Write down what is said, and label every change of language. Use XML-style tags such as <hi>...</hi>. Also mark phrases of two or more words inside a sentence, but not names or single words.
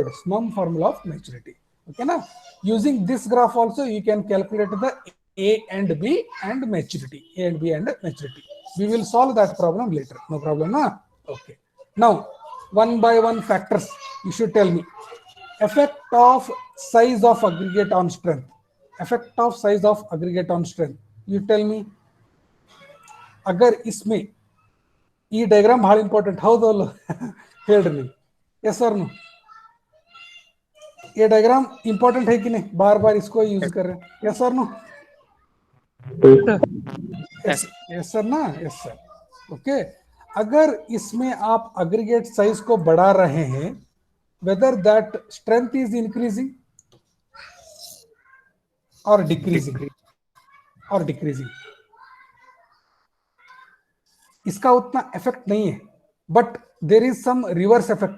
<en>Some formula of maturity. Okay, now using this graph also you can calculate the A and B and maturity. A and B and maturity. We will solve that problem later. No problem, na? Okay. Now, one by one factors. You should tell me. Effect of size of aggregate on strength. Effect of size of aggregate on strength. You tell me.</en> <hi>अगर इसमें</hi> <kn>ಈ ಡಯಾಗ್ರಾಮ್ ಬಹಳ ಇಂಪಾರ್ಟೆಂಟ್, ಹೌದಲ್ಲ? ಹೇಳ್ರಿ ನೀವು.</kn> <en>yes और no?</en> <hi>ये</hi> <en>diagram important</en> <hi>है कि नहीं? बार बार इसको यूज कर रहे हैं.</hi> <en>yes और no? yes sir ना? yes sir. OK.</en> <hi>अगर इसमें आप अग्रीगेट साइज को बढ़ा रहे हैं,</hi> <en>whether that strength is increasing और decreasing, और decreasing,</en> <hi>इसका उतना इफेक्ट नहीं है,</hi> <en>but there is some reverse effect.</en>